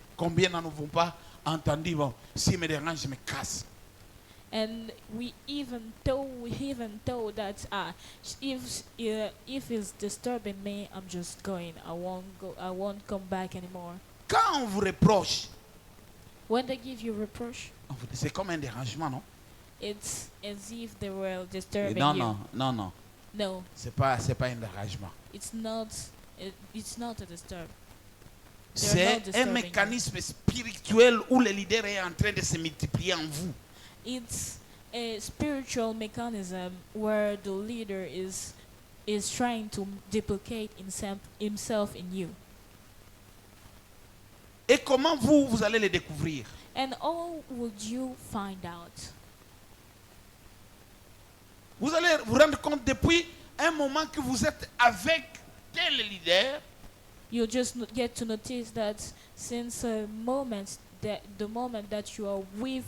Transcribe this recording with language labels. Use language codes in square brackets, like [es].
[fr] Combien n'en avons pas entendu, bon, s'il me dérange, je me casse. [en] And we even told that if it's disturbing me, I'm just going. I won't come back anymore. [fr] Quand on vous reproche, [en] When they give you reproach, [fr] c'est comme un dérangement, non? [en] it's as if they were disturbing [fr] Non, [en] you. [fr] non. [en] No, [fr] C'est pas un dérangement. [en] it's not. It's not a disturb. They're not [fr] C'est un [en] disturbing you. [fr] mécanisme spirituel où le leader est en train de se multiplier en vous. [en] It's a spiritual mechanism where the leader is trying to duplicate himself in you. [fr] Et comment vous allez le découvrir? [en] And how would you find out? [fr] Vous allez vous rendre compte depuis un moment que vous êtes avec tel leader, [en] You just get to notice that since the moment that you are with